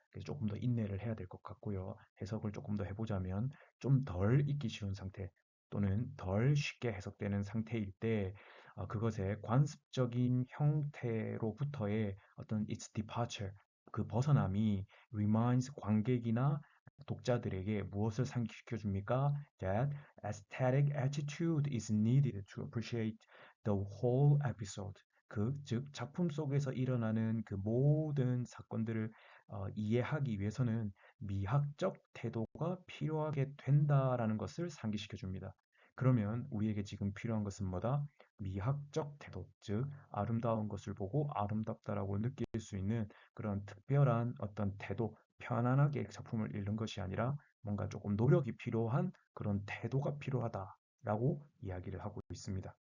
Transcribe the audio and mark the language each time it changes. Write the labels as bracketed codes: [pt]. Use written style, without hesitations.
[ko] 그래서 조금 더 인내를 해야 될 것 같고요. 해석을 조금 더 해보자면 좀 덜 읽기 쉬운 상태 또는 덜 쉽게 해석되는 상태일 때 그것의 관습적인 형태로부터의 어떤 [en] its departure, [ko] 그 벗어남이 reminds 관객이나 독자들에게 무엇을 상기시켜 줍니까? [en] That aesthetic attitude is needed to appreciate the whole episode. [ko] 즉 작품 속에서 일어나는 그 모든 사건들을 이해하기 위해서는 미학적 태도가 필요하게 된다라는 것을 상기시켜 줍니다. 그러면 우리에게 지금 필요한 것은 뭐다? 미학적 태도, 즉 아름다운 것을 보고 아름답다라고 느낄 수 있는 그런 특별한 어떤 태도, 편안하게 작품을 읽는 것이 아니라 뭔가 조금 노력이 필요한 그런 태도가 필요하다라고 이야기를 하고 있습니다.